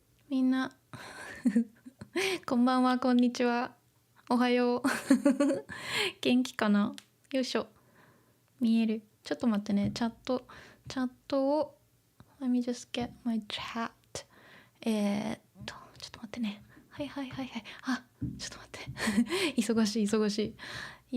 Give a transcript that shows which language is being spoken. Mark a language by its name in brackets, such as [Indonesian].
[Japanese] みんなこんばんは、こんにちは、おはよう元気かな。よいしょ。見える。ちょっと待ってね。 [English] チャットを Let me just get my chat。 [Japanese] ちょっと待ってね。はいはいはいはい。あ、ちょっと待って忙しい。